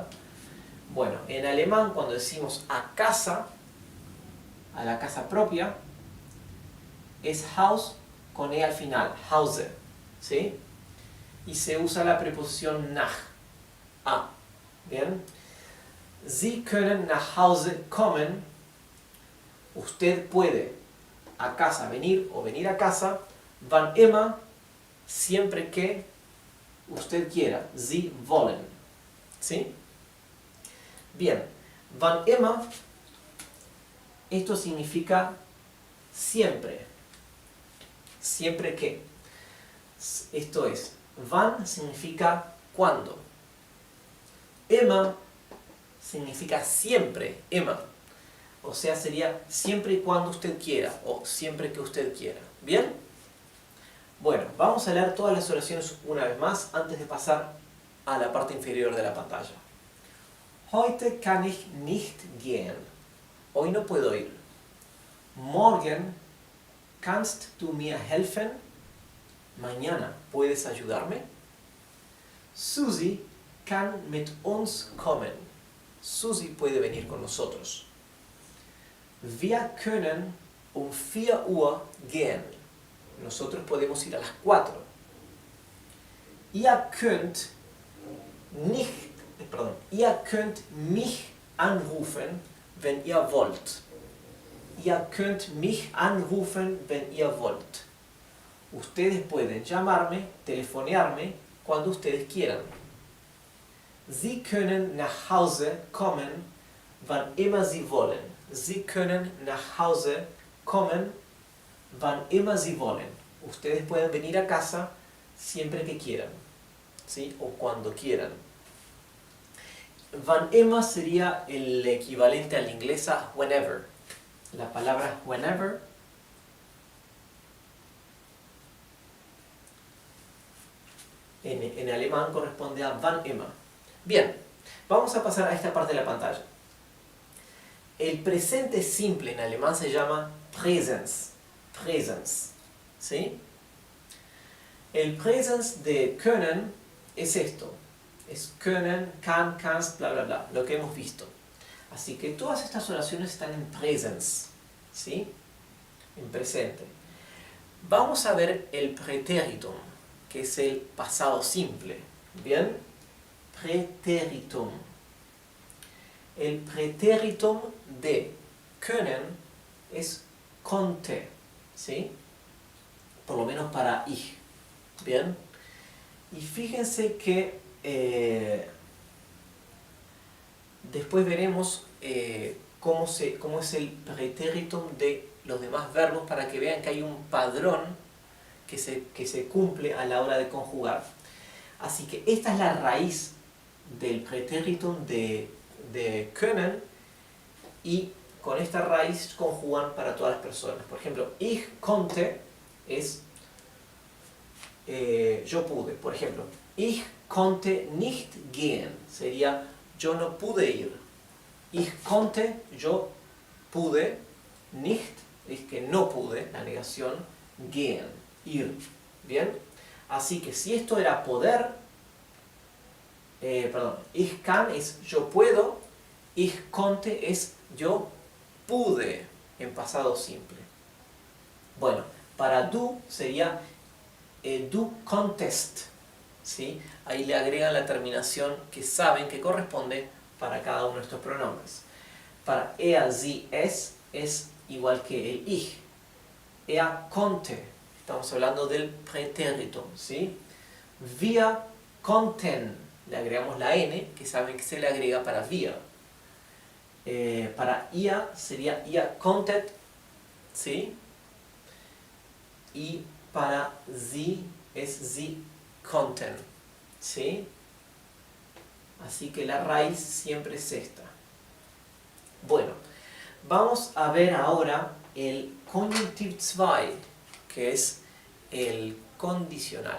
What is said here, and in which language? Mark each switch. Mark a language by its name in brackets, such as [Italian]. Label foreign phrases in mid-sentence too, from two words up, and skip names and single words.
[Spanish] Bueno, en alemán cuando decimos a casa, a la casa propia, es Haus con E al final, Hause, ¿sí? Y se usa la preposición nach, a, ¿bien? [German] Sie können nach Hause kommen, [Spanish] usted puede a casa venir o venir a casa, [German] wann immer, [Spanish] siempre que usted quiera, [German] Sie wollen, [Spanish] ¿sí? Bien, [German] wann immer, [Spanish] esto significa siempre. Siempre que. Esto es, wann significa cuando. Immer significa siempre, immer. O sea, sería siempre y cuando usted quiera o siempre que usted quiera. ¿Bien? Bueno, vamos a leer todas las oraciones una vez más antes de pasar a la parte inferior de la pantalla. [German] Heute kann ich nicht gehen. [Spanish] Hoy no puedo ir. [German] Morgen kannst du mir helfen? [Spanish] Mañana, ¿puedes ayudarme? [German] Susi kann mit uns kommen. [Spanish] Susi puede venir con nosotros. [German] Wir können um 4 Uhr gehen. [Spanish] Nosotros podemos ir a las 4. [German] Ihr könnt mich anrufen, wenn ihr wollt. Ihr könnt mich anrufen, wenn ihr wollt. [Spanish] Ustedes pueden llamarme, telefonearme, cuando ustedes quieran. [German] Sie können nach Hause kommen, wann immer sie wollen. Sie können nach Hause kommen, wann immer sie wollen. [Spanish] Ustedes pueden venir a casa siempre que quieran, ¿sí? O cuando quieran. [German] Wann immer [Spanish] sería el equivalente al inglés a whenever. La palabra whenever en alemán corresponde a [German] wann immer. [Spanish] Bien, vamos a pasar a esta parte de la pantalla. El presente simple en alemán se llama Präsens. Präsens. ¿Sí? El Präsens de können es esto. Es [German] können, kann, kannst, [Spanish] bla, bla, bla. Lo que hemos visto. Así que todas estas oraciones están en Präsens. ¿Sí? En presente. Vamos a ver el Präteritum, que es el pasado simple. ¿Bien? Präteritum. El Präteritum de können es konnte, ¿sí? Por lo menos para ich. ¿Bien? Y fíjense que después veremos cómo es el Präteritum de los demás verbos para que vean que hay un padrón que se cumple a la hora de conjugar. Así que esta es la raíz del Präteritum de können, y con esta raíz conjugan para todas las personas. Por ejemplo, [German] ich konnte [Spanish] es yo pude. Por ejemplo, [German] ich konnte nicht gehen [Spanish] sería yo no pude ir. [German] Ich konnte, [Spanish] yo pude, nicht es que no pude, la negación, gehen, ir. ¿Bien? Así que si esto era poder, [German] ich kann [Spanish] es yo puedo, [German] ich konnte [Spanish] es yo pude, en pasado simple. Bueno, para du sería [German] du konntest, [Spanish] ¿sí? Ahí le agregan la terminación que saben que corresponde para cada uno de estos pronombres. Para [German] er, sie, [Spanish] es igual que el ich. [German] Er konnte, [Spanish] estamos hablando del Präteritum, ¿sí? [German] Wir konnten, [Spanish] le agregamos la n, que saben que se le agrega para wir. Para ihr sería [German] ihr konntet, [Spanish] ¿sí? Y para sie es [German] sie konnten, [Spanish] ¿sí? Así que la raíz siempre es esta. Bueno, vamos a ver ahora el Konjunktiv 2, que es el condicional.